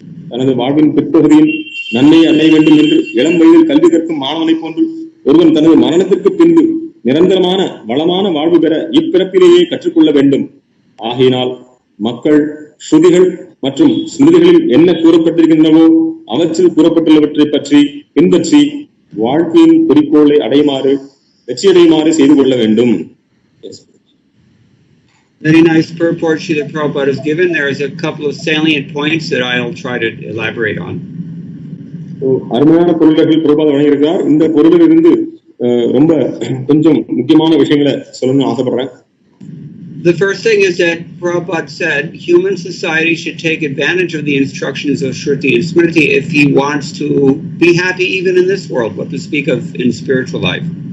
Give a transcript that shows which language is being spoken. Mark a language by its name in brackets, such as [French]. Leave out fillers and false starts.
[Tamil] தனது வாழ்வின் பிற்பகுதியில் நன்மையை அடைய வேண்டும் என்று இளம் வயதில் கல்வி கற்கும் மாணவனை போன்று ஒருவன் தனது மரணத்திற்கு பின்பு நிரந்தரமான வளமான வாழ்வு பெற இப்பிறப்பிலேயே கற்றுக்கொள்ள வேண்டும். ஆகையினால் மக்கள் ஸ்ருதிகள் மற்றும் ஸ்மிருதிகளில் என்ன கூறப்பட்டிருக்கின்றனவோ அவற்றில் கூறப்பட்டுள்ளவற்றை பற்றி பின்பற்றி வாழ்க்கையின் குறிக்கோளை வெற்றியடையுமாறு செய்து கொள்ள வேண்டும். [English] Very nice purport Srila Prabhupada has given. There is a couple of salient points that I'll try to elaborate on. [Tamil] அருமையான பொருள்கள் பிரபாத வழங்கியிருக்கிறார். இந்த பொருளில் இருந்து ரொம்ப கொஞ்சம் முக்கியமான விஷயங்களை சொல்லணும்னு ஆசைப்படுறேன். [English] The first thing is that Prabhupada said human society should take advantage of the instructions of Shruti and Smriti if he wants to be happy even in this world, what to speak of in spiritual life.